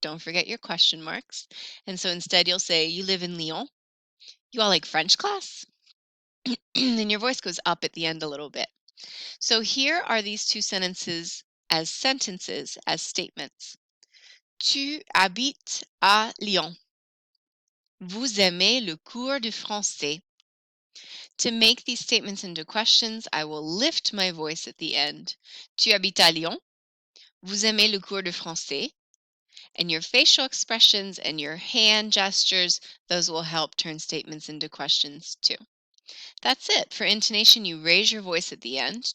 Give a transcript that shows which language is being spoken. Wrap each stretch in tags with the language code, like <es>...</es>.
<en>Don't forget your question marks. And so instead you'll say, you live in Lyon, you all like French class? Then your voice goes up at the end a little bit. So here are these two sentences as statements.</en> <fr>Tu habites à Lyon. Vous aimez le cours de français.</fr> <en>To make these statements into questions, I will lift my voice at the end.</en> <fr>Tu habites à Lyon. Vous aimez le cours de français.</fr> <en>And your facial expressions and your hand gestures, those will help turn statements into questions too. That's it. For intonation, you raise your voice at the end.</en>